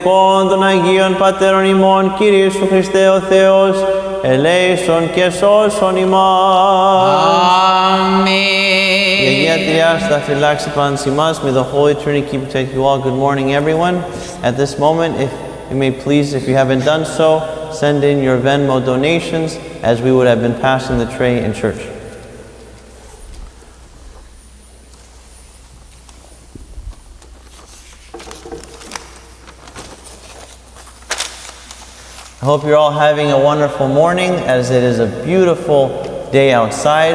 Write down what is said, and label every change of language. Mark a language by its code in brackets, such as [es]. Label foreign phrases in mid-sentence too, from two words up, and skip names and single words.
[el] Πόν των Αγίων Πατέρων ημών, Κύριε Ιησού Χριστέ ο Θεός, ελέησον και σώσον ημάς. [en] Amen. [el] Η Αγία Τριάς θα φυλάξει πάντως ημάς. [en] May the Holy Trinity keep protect you all. Good morning, everyone. At this moment, if you may please, if you haven't done so, send in your Venmo donations as we would have been passing the tray in church. I hope you're all having a wonderful morning, as it is a beautiful day outside.